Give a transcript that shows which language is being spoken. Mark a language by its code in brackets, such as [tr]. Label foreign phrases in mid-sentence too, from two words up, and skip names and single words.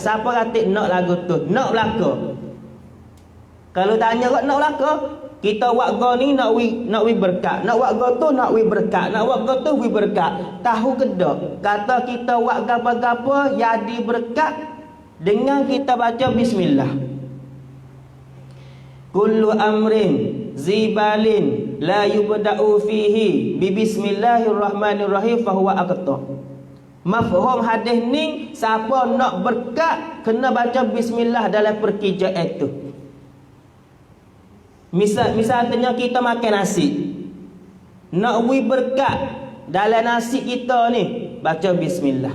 [ms] Siapa kata nak lagu tu? Nak belaka. Kalau tanya kok nak belaka, kita buat go ni nak wi berkat. Nak buat go tu nak wi berkat. Nak buat go tu wi berkat. Tahu ke tak? Kata kita buat gapo-gapo jadi berkat dengan kita baca bismillah. [ar] كل أمر ذيبال لا يبدأ فيه ب بسم الله الرحمن الرحيم فهو أقطع. [ms] Mafhum hadis ni siapa nak berkat kena baca bismillah dalam perkijaan itu. Misalnya kita makan nasi. Nak wi berkat dalam nasi kita ni baca bismillah.